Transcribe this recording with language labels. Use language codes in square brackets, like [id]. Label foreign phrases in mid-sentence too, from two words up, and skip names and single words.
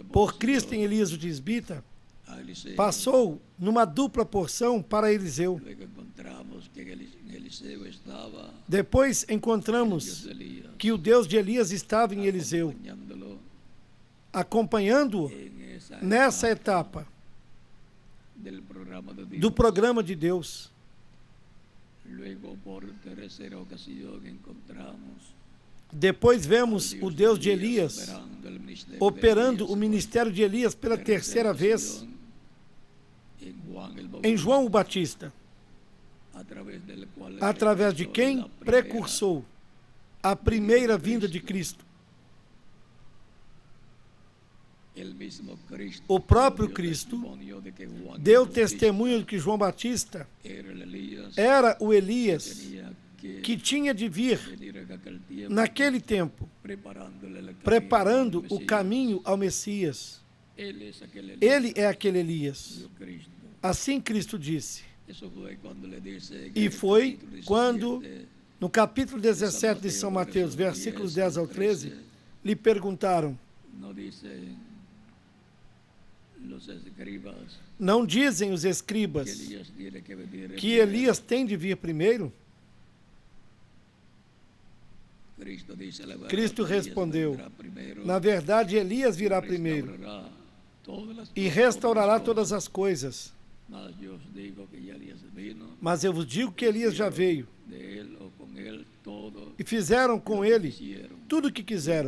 [pt] por porção Cristo em Elias o Tisbita, [es] a Eliseo. [pt] passou numa dupla porção para Eliseu. [es] Luego encontramos que en Eliseo estaba [pt] Depois [es] Dios encontramos de Elías, [pt] que o Deus de Elias estava em Eliseu, [es] acompañándolo [pt] acompanhando-o [es] en esa [pt] nessa etapa [es] del programa de Dios. [pt] do programa de Deus. [es] Luego, por tercera ocasión, encontramos [pt] Depois vemos o Deus de Elias [es] operando el ministerio de [pt] operando [es] Elías [pt] o ministério de Elias pela [es] por [pt] terceira vez [es] ocasión en Juan el [pt] em [es] Bautista, [pt] João o Batista, [es] através del cual [pt] através de [es] precursor [pt] quem [es] la primera [pt] precursou a primeira vinda de Cristo. [es] el mismo Cristo [pt] O próprio [es] dio [pt] Cristo [es] testimonio de que Juan el [pt] deu [es] Bautista [pt] testemunho de que João Batista [es] era el Elías [pt] era o Elias [es] tenía [pt] que tinha de vir [es] venir en aquel tiempo, [pt] naquele tempo, [es] preparándole el camino [pt] preparando [es] al [pt] o [es] Mesías. [pt] caminho ao Messias. [es] Él es aquel Elías, [pt] Ele é aquele Elias. [es] dijo Cristo. [pt] Assim Cristo disse. [es] Eso fue cuando le dice en [pt] E [es] el [pt] foi [es] capítulo 17, [pt] quando No capítulo 17 de São Mateus, versículos 10 ao 13, lhe perguntaram: [es] no dicen los escribas [pt] não dizem os escribas [es] que Elías tiene que venir [pt] que Elias tem de vir primeiro? Cristo respondeu: na verdade, Elias virá primeiro e restaurará todas as coisas. Mas eu vos digo que Elias já veio e fizeram com ele tudo o que quiseram.